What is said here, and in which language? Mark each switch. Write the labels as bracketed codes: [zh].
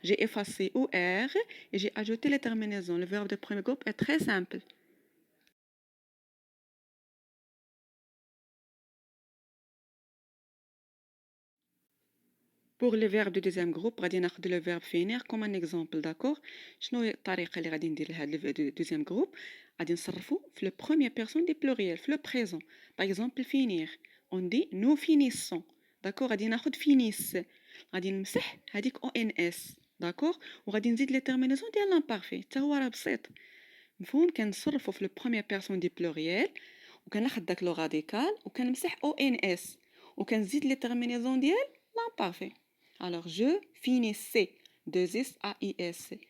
[fr] J'ai effacé OR et j'ai ajouté les terminaisons. Le verbe de premier groupe est très simple. Pour le verbe de deuxième groupe [ar] غادي ناخذ [fr] le verbe finir comme un exemple. d'accord. [ar] شنو هي الطريقه اللي غادي ندير لهاد le deuxième groupe؟ غادي نصرفو في le première personne du pluriel في le présent. [fr] par exemple finir on dit nous finissons. d'accord. [ar] غادي ناخذ finis، غادي نمسح هذيك ons. d'accord. وغادي نزيد لي terminaisons ديال l'imparfait. حتى هو راه بسيط مفهوم. كنصرفو في le première personne du pluriel وكناخذ داك لو راديكال وكنمسح ons وكنزيد لي terminaisons ديال l'imparfait. [fr] Alors, je finissais, 2S AIS.